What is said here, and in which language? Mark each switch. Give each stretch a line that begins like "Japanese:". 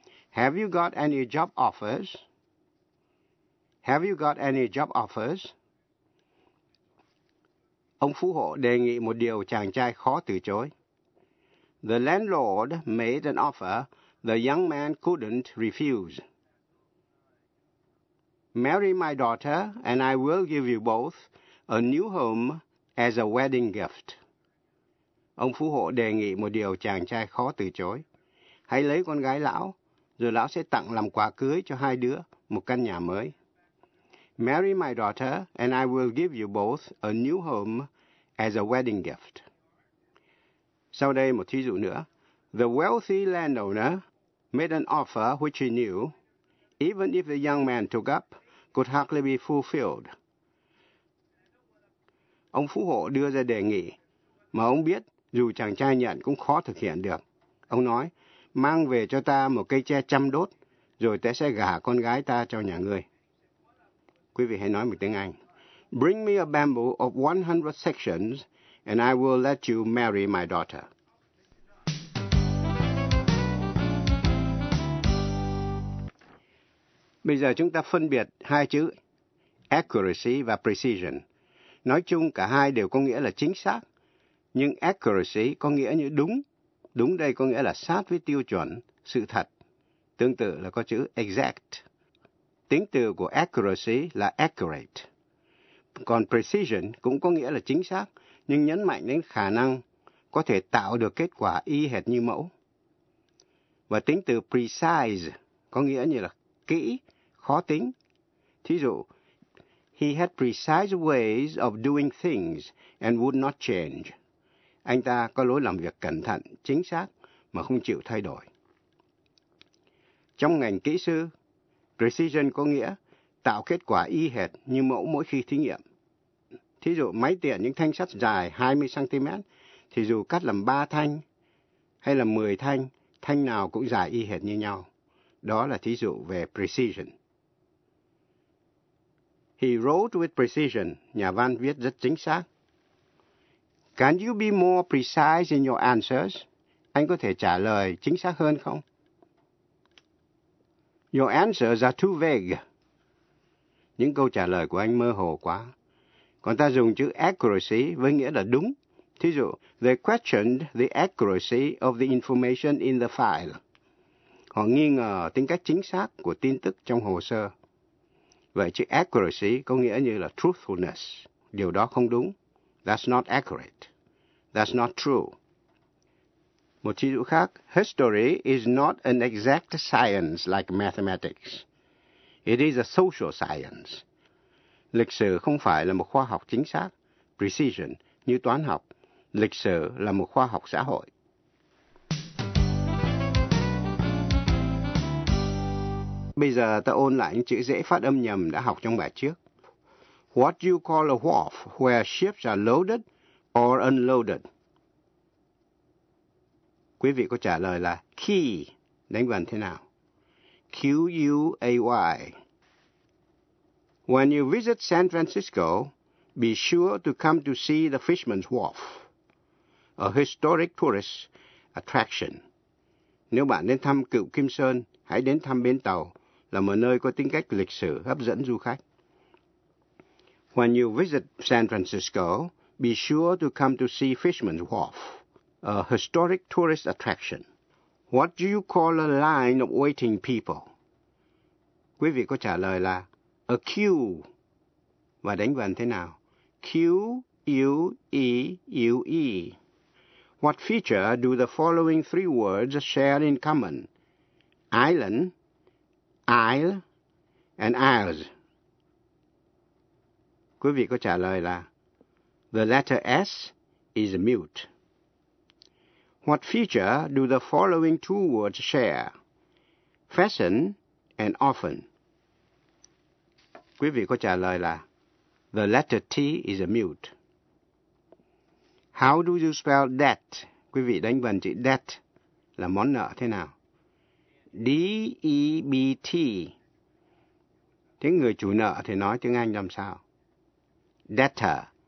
English: Have you got any job offers? Have you got any job offers?
Vietnamese: Ông phú hộ đề nghị một điều chàng trai khó từ chối.
English: The landlord made an offer the young man couldn't refuse. Marry my daughter and I will give you both a new home as a wedding gift.
Vietnamese: Ông phú hộ đề nghị một điều chàng trai khó từ chối. Hãy lấy con gái lão, rồi lão sẽ tặng làm quà cưới cho hai đứa một căn nhà mới.
English: Marry my daughter and I will give you both a new home as a wedding gift.
Vietnamese: Sau đây một thí dụ nữa.
English: The wealthy landowner made an offer which he knew, even if the young man took up, could hardly be fulfilled.
Vietnamese: Ông phú hộ đưa ra đề nghị, mà ông biết dù chàng trai nhận cũng khó thực hiện được. Ông nói, mang về cho ta một cây tre trăm đốt, rồi ta sẽ gả con gái ta cho nhà ngươi. Quý vị hãy nói một tiếng Anh.
English: Bring me a bamboo of 100 sections, and I will let you marry my daughter.
Vietnamese: Bây giờ chúng ta phân biệt hai chữ accuracy và precision. Nói chung cả hai đều có nghĩa là chính xác. Nhưng accuracy có nghĩa như đúng. Đúng đây có nghĩa là sát với tiêu chuẩn, sự thật. Tương tự là có chữ exact. Tính từ của accuracy là accurate. Còn precision cũng có nghĩa là chính xác, nhưng nhấn mạnh đến khả năng có thể tạo được kết quả y hệt như mẫu. Và tính từ precise có nghĩa như là kỹ, khó tính. Thí dụ,
English: he had precise ways of doing things and would not change.
Vietnamese: Anh ta có lối làm việc cẩn thận, chính xác mà không chịu thay đổi. Trong ngành kỹ sư, precision có nghĩa tạo kết quả y hệt như mẫu mỗi khi thí nghiệm. Thí dụ, máy tiện những thanh sắt dài 20cm, thì dù cắt làm 3 thanh hay là 10 thanh, thanh nào cũng dài y hệt như nhau. Đó là thí dụ về precision.
English: He wrote with precision,
Vietnamese: nhà văn viết rất chính xác.
English: Can you be more precise in your answers?
Vietnamese: Anh có thể trả lời chính xác hơn không?
English: Your answers are too vague.
Vietnamese: Những câu trả lời của anh mơ hồ quá. Còn ta dùng chữ accuracy với nghĩa là đúng. Thí dụ,
English: they questioned the accuracy of the information in the file.
Vietnamese: Họ nghi ngờ tính cách chính xác của tin tức trong hồ sơ. Vậy chữ accuracy có nghĩa như là truthfulness. Điều đó không đúng.
English: That's not accurate. That's not true.
Vietnamese: Một thí dụ khác,
English: history is not an exact science like mathematics. It is a social science.
Vietnamese: Lịch sử không phải là một khoa học chính xác, precision, như toán học. Lịch sử là một khoa học xã hội. Bây giờ ta ôn lại những chữ dễ phát âm nhầm đã học trong bài trước.
English: What you call a wharf where ships are loaded or unloaded?
Vietnamese: Quý vị có trả lời là quay, đánh vần thế nào? Quay.
English: When you visit San Francisco, be sure to come to see the Fisherman's Wharf. A historic tourist attraction.
Vietnamese: Nếu bạn đến thăm Cựu Kim Sơn, hãy đến thăm bến tàu, là một nơi có tính cách lịch sử hấp dẫn du khách.
English: When you visit San Francisco, be sure to come to see Fisherman's Wharf, a historic tourist attraction. What do you call a line of waiting people?
Vietnamese: Quý vị có trả lời là a queue. Và đánh vần thế nào? Q-U-E-U-E.
English: What feature do the following three words share in common? Island, isle, and isles.
Vietnamese: Quý vị có trả lời là
English: the letter S is mute. What feature do the following two words share? Fashion and often.
Vietnamese: Quý vị có trả lời là
English: the letter T is mute. How do you spell debt?
Vietnamese: Quý vị đánh vần chữ debt là món nợ thế nào? D-E-B-T. Tiếng người chủ nợ thì nói tiếng Anh làm sao? Debtor.